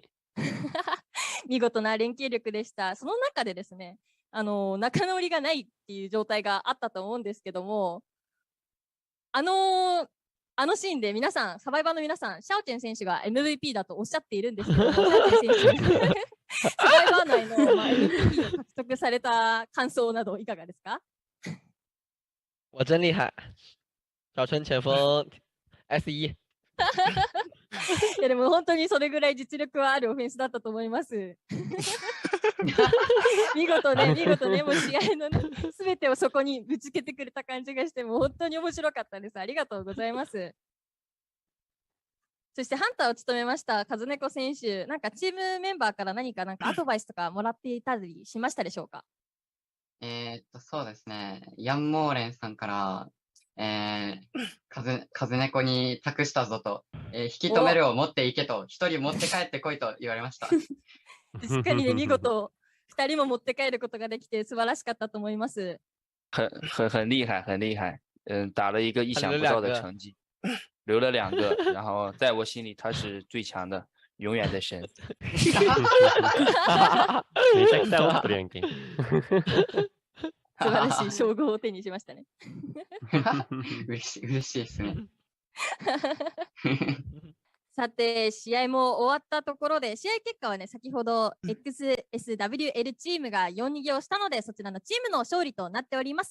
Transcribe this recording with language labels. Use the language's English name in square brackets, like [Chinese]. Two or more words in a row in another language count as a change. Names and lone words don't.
[Japanese] 見事な連携力でした。その中でですね、仲直りがないっていう状態があったと思うんですけども、あのシーンで皆さん、サバイバーの皆さん、シャオチェン選手が MVP だとおっしゃっているんですけども、シャオチェン選手、サバイバー内の、MVP を獲得された感想などいかがですか？ [Chinese] 我真厉害，小春前锋 S1。 [Japanese] いやでも本当にそれぐらい実力はあるオフェンスだったと思います。見事ね、もう試合のすべてをそこにぶつけてくれた感じがして、もう本当に面白かったです。ありがとうございます。そしてハンターを務めました和猫選手、なんかチームメンバーから何かアドバイスとかもらっていたりしましたでしょうか？そうですね。ヤンモーレンさんから、風猫に託したぞと、引き止めるを持っていけと、一人持って帰ってこいと言われました。しっかりね、見事、2人も持って帰ることができて素晴らしかったと思います。 [Chinese] 很厉害，很厉害。打了一个意想不到的成绩，留了2个，然后在我心里他是最强的，永遠的神。 [Japanese] めちゃくちゃ思ってるやんけ。素晴らしい称号を手にしましたね。嬉しいですね。さて、試合も終わったところで、試合結果はね、先ほど XSWL チームが4逃げをしたので、そちらのチームの勝利となっております。